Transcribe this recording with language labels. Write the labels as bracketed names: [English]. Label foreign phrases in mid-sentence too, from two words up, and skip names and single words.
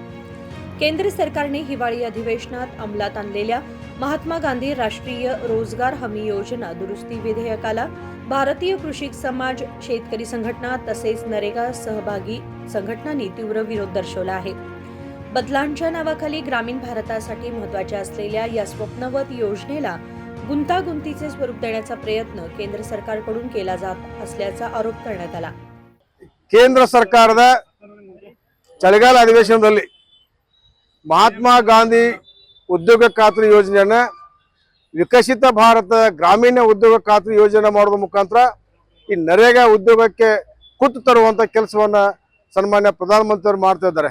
[Marathi] केंद्र सरकारने हिवाळी अधिवेशनात अंमलात आणलेल्या महात्मा गांधी राष्ट्रीय रोजगार हमी योजना दुरुस्ती विधेयकाला भारतीय कृषिक समाज, शेतकरी संघटना तसेच नरेगा सहभागी संघटनांनी तीव्र विरोध दर्शवला आहे। बदलांच्या नावाखाली ग्रामीण भारतासाठी महत्त्वाच्या असलेल्या या स्वप्नवत योजनेला गुंतागुंतीचे स्वरूप देण्याचा प्रयत्न केंद्र सरकारकडून केला जात असल्याचा आरोप करण्यात आला। [Kannada] ಕೇಂದ್ರ ಸರ್ಕಾರದ ಚಳಿಗಾಲ ಅಧಿವೇಶನದಲ್ಲಿ ಮಹಾತ್ಮ ಗಾಂಧಿ ಉದ್ಯೋಗ ಖಾತ್ರಿ ಯೋಜನೆಯನ್ನು ವಿಕಸಿತ ಭಾರತ ಗ್ರಾಮೀಣ ಉದ್ಯೋಗ ಖಾತ್ರಿ ಯೋಜನೆ ಮಾಡುವ ಮುಖಾಂತರ ಈ ನರೇಗಾ ಉದ್ಯೋಗಕ್ಕೆ ಕುತ್ತು ತರುವಂತ ಕೆಲಸವನ್ನ ಸನ್ಮಾನ್ಯ ಪ್ರಧಾನಮಂತ್ರಿಯವರು ಮಾಡ್ತಾ ಇದ್ದಾರೆ।